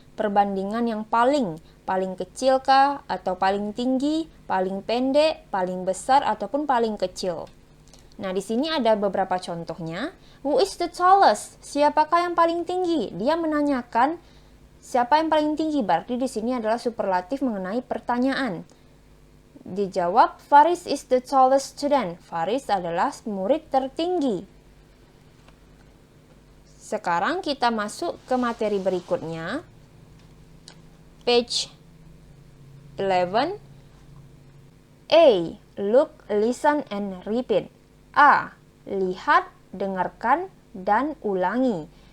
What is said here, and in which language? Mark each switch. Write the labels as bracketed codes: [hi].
[id] Perbandingan yang paling kecil kah, atau paling tinggi, paling pendek, paling besar, ataupun paling kecil. Nah, di sini ada beberapa contohnya. [en] Who is the tallest? [id] Siapakah yang paling tinggi? Dia menanyakan siapa yang paling tinggi, berarti di sini adalah superlatif mengenai pertanyaan. [en] Dijawab, Faris is the tallest student. [id] Faris adalah murid tertinggi. Sekarang kita masuk ke materi berikutnya. [en] Page 11. A. Look, listen, and repeat. A. [id] Lihat, dengarkan, dan ulangi.